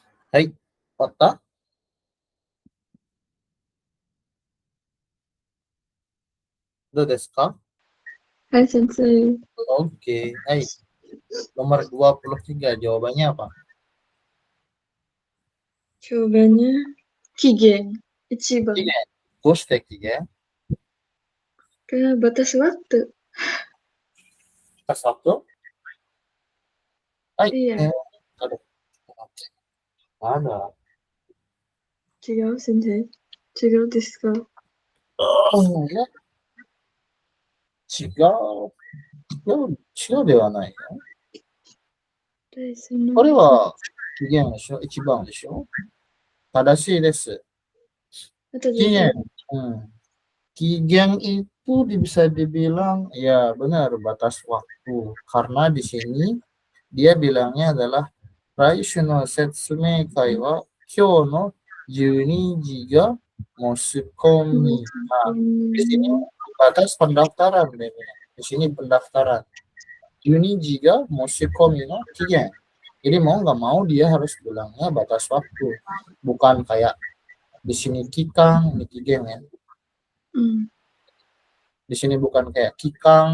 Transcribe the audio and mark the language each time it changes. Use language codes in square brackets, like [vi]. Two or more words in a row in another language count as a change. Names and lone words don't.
[ja] はい。終わった？どうですか？はい先生, [id] Oke. Hai. Nomor 23. Jawabannya apa? jawabannya [ja] 期限、一番. [id] Tiga. Gostek ya. Kayak batas waktu. Pas waktu. Hai. Iya, Aduh. Ada. [ja] 違う Sensei. 違うですか? [id] Oh, ya. Chiga. [ja] Chiga ではないよ。で、その、これは、期限でしょ？一番でしょ？正しいです。 [id] atau [ja] 期限。 [id] jadi, [ja] うん。期限 [id] itu bisa dibilang, ya benar, batas waktu. Karena di sini dia bilangnya adalah [ja] 来週の説明会は今日の12時が申し込み。 [id] Nah, di sini batas pendaftaran, dia bilang. Di sini pendaftaran. [ja] 12時が申し込みの期限. [id] Jadi mau nggak mau dia harus bilangnya batas waktu. Bukan kayak di sini Kikang, ini Kigen ya. Di sini bukan kayak Kikang.